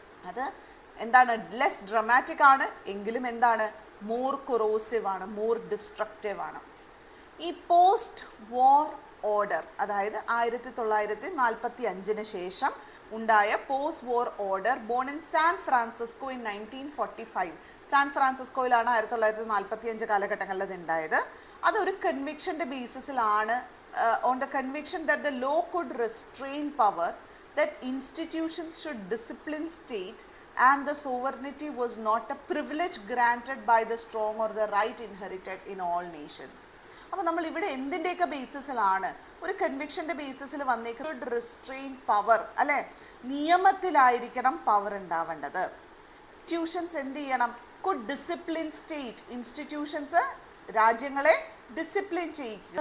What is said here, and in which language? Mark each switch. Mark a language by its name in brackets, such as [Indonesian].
[Malayalam] അത് എന്താണ്, less dramatic ആണ്, എങ്കിലും എന്താണ്, മോർ കൊറോസീവ് ആണ്, മോർ ഡിസ്ട്രക്റ്റീവ് ആണ്. ഈ പോസ്റ്റ് വാർ ഓർഡർ, അതായത് 1945 ശേഷം ഉണ്ടായ post war order, [English] Born in San Francisco in 1945. [Malayalam] San ഫ്രാൻസിസ്കോയിലാണ് 1945 കാലഘട്ടങ്ങളിൽ അത് ഉണ്ടായത്. അതൊരു കൺവിക്ഷൻ്റെ ബേസിസിലാണ്, [English] On the conviction that the law could restrain power, that institutions should discipline state and the sovereignty was not a privilege granted by the strong or the right inherited in all nations. [Malayalam] അപ്പോൾ നമ്മൾ ഇവിടെ എന്തിൻ്റെയൊക്കെ ബേസിസിലാണ്, ഒരു കൺവിക്ഷൻ്റെ ബേസിസിൽ വന്നേക്കുന്നത് restrain power അല്ലേ, നിയമത്തിലായിരിക്കണം power ഉണ്ടാവേണ്ടത്. Institutions എന്ത് ചെയ്യണം, [English] could discipline state, [Malayalam] institutions രാജ്യങ്ങളെ ഡിസിപ്ലിൻ ചെയ്യിക്കുക.